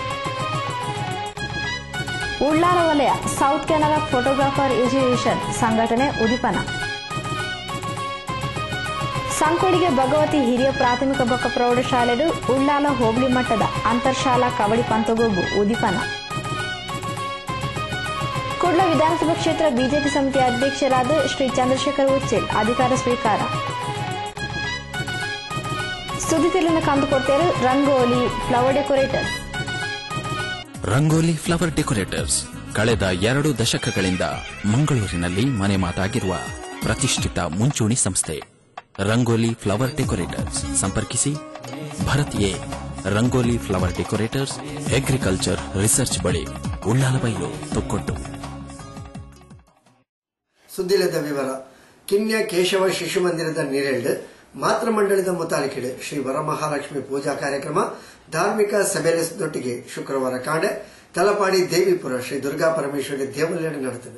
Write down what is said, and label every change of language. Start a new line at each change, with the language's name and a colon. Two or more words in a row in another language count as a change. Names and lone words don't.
Tulu: ಉಳ್ಳಾಲ ವಲಯ ಸೌತ್ ಕೆನರಾ ಫೋಟೋಗ್ರಾಫರ್ ಅಸೋಸಿಯೇಷನ್ ಸಂಘಟನೆ ಉದಿಪನ. ಸಂಕೋಡಿಗೆ ಭಗವತಿ ಹಿರಿಯ ಪ್ರಾಥಮಿಕ ಬೊಕ್ಕ ಪ್ರೌಢಶಾಲೆಡು ಉಳ್ಳಾಲ ಹೋಬಳಿ ಮಟ್ಟದ ಅಂತರ್ಶಾಲಾ ಕಬಡ್ಡಿ ಪಂತಗೋಬು ಉದಿಪನ. ಕುಡ್ಲ ವಿಧಾನಸಭಾ ಕ್ಷೇತ್ರ ಬಿಜೆಪಿ ಸಮಿತಿ ಅಧ್ಯಕ್ಷರಾದ ಶ್ರೀ ಚಂದ್ರಶೇಖರ್ ಉಚ್ಚೇಲ್ ಅಧಿಕಾರ ಸ್ವೀಕಾರ. ಸುದ್ದಿ ತಿಳಿನ ಕಂದುಕೊಡ್ತೇರು ರಂಗೋಲಿ ಫ್ಲವರ್ ಡೆಕೋರೇಟರ್ಸ್.
Kannada: ರಂಗೋಲಿ ಫ್ಲವರ್ ಡೆಕೋರೇಟರ್ಸ್ ಕಳೆದ 2 ದಶಕಗಳಿಂದ ಮಂಗಳೂರಿನಲ್ಲಿ ಮನೆ ಮಾತಾಗಿರುವ ಪ್ರತಿಷ್ಠಿತ ಮುಂಚೂಣಿ ಸಂಸ್ಥೆ. ರಂಗೋಲಿ ಫ್ಲವರ್ ಡೆಕೋರೇಟರ್ಸ್ ಸಂಪರ್ಕಿಸಿ. ಭರತ್ ಎ ರಂಗೋಲಿ ಫ್ಲವರ್ ಡೆಕೋರೇಟರ್ಸ್, ಅಗ್ರಿಕಲ್ಚರ್ ರಿಸರ್ಚ್ ಬಳಿ, ಉಳ್ಳಾಲಬೈಲು, ತೊಕ್ಕೊಟ್ಟು.
Tulu: ಸುದ್ದಿಲದ ವಿವರ. ಕಿನ್ಯ ಕೇಶವ ಶಿಶು ಮಂದಿರದ ನೀರೆಲ್ಡ್ ಮಾತೃ ಮಂಡಳಿದ ಮುತಾಲಿಕೆಡು ಶ್ರೀ ವರಮಹಾಲಕ್ಷ್ಮಿ ಪೂಜಾ ಕಾರ್ಯಕ್ರಮ ಧಾರ್ಮಿಕ ಸಭೆಯೊಟ್ಟಿಗೆ ಶುಕ್ರವಾರ ಕಾಂಡೆ ತಲಪಾಡಿ ದೇವಿಪುರ ಶ್ರೀ ದುರ್ಗಾ ಪರಮೇಶ್ವರಿ ದೇವಾಲಯ ನಡೆದಿದೆ.